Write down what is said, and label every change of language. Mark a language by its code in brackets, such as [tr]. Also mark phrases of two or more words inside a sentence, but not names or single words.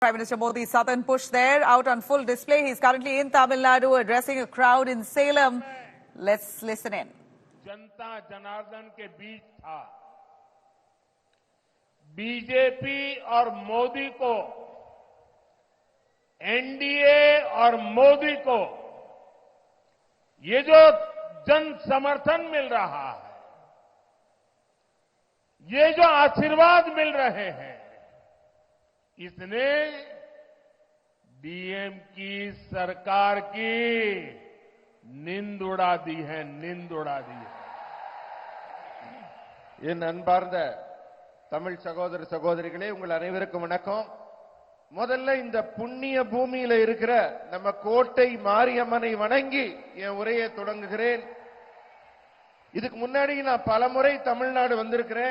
[en] Prime Minister Modi's southern push there out on full display. He's currently in Tamil Nadu addressing a crowd in Salem. Let's listen in. [hi] जनता जनार्दन के बीच था। बीजेपी और मोदी को, एनडीए और मोदी को ये जो जन समर्थन मिल रहा है, ये जो आशीर्वाद मिल रहे हैं, इसने डीएम की सरकार की नींद उड़ा दी है, नींद उड़ा दी है। [ta] என் அன்பார்ந்த தமிழ் சகோதர சகோதரிகளே, உங்கள் அனைவருக்கும் வணக்கம். முதல்ல இந்த புண்ணிய பூமியில இருக்கிற நம்ம கோட்டை மாரியம்மனை வணங்கி என் உரையை தொடங்குகிறேன். இதுக்கு முன்னாடி நான் பலமுறை தமிழ்நாடு வந்திருக்கிறேன்.